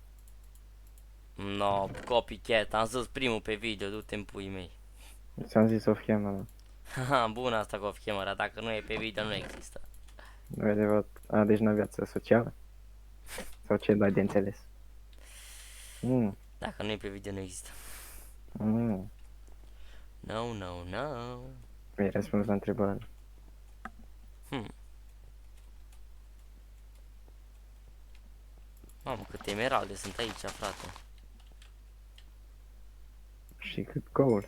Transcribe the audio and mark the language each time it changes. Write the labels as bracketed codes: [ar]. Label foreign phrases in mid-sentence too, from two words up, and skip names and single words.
[ro] No, copycat, am zis primul pe video, du-te în puii mei. Ți-am zis [en] off camera. [ro] Haha, bună asta cu off-camera, dacă nu e pe video nu există. Nu e adevărat. A, deci n-a viață socială? Sau ce dai de înțeles? Dacă nu e pe video nu există. Mm. No, no, no. Mi-ai răspuns la întrebare. Mamă, câte emeralde sunt aici, frate. Și cât gold?